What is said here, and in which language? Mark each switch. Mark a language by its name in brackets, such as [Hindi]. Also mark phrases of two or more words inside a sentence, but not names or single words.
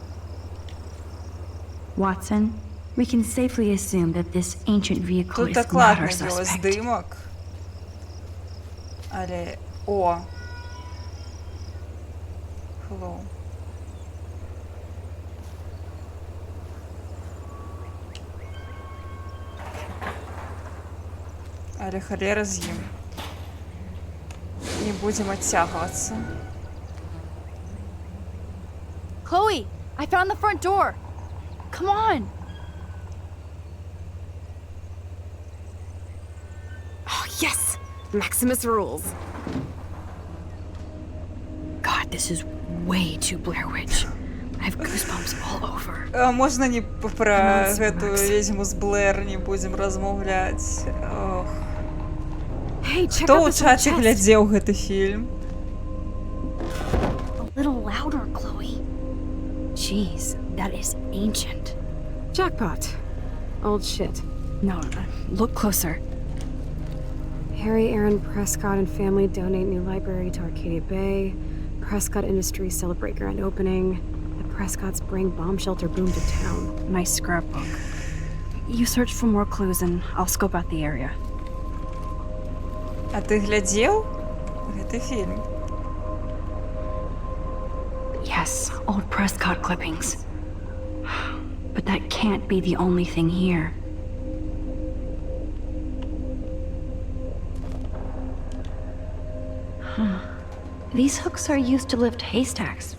[English] Watson, we can safely assume that this ancient vehicle [Belarusian] Тут [English] is not [Belarusian] дакладна [English] our [Belarusian] ёсць [English] suspect. [Belarusian] здымак. Але... О! Hello. Але халера з ім. [Russian] Не будем оттягиваться. [English] Chloe, I found the front door. Come on. Oh, yes! Maximus rules. God, this is way too Blair Witch. I have goosebumps all over. [Belarusian] Можна не про гэтую ведьму з Блэр [Russian] не будем [Belarusian] размаўляць. Ох. [English] Hey, check [Belarusian] Хто [English] out [Belarusian] ў [English] this old [Belarusian] чаце [English] chest. [Belarusian] глядзеў гэты фільм? [English] A little louder, Chloe. Jeez, that is ancient. Jackpot. Old shit. No, look closer. Harry Aaron Prescott and family donate new library to Arcadia Bay. Prescott Industries celebrate grand opening. The Prescotts bring bomb shelter boom to town. Nice scrapbook. You search for more clues and I'll scope out the area. [Belarusian] А ты глядзеў гэты фільм? [English] Yes, old Prescott clippings. But that can't be the only thing here. These hooks are used to lift haystacks.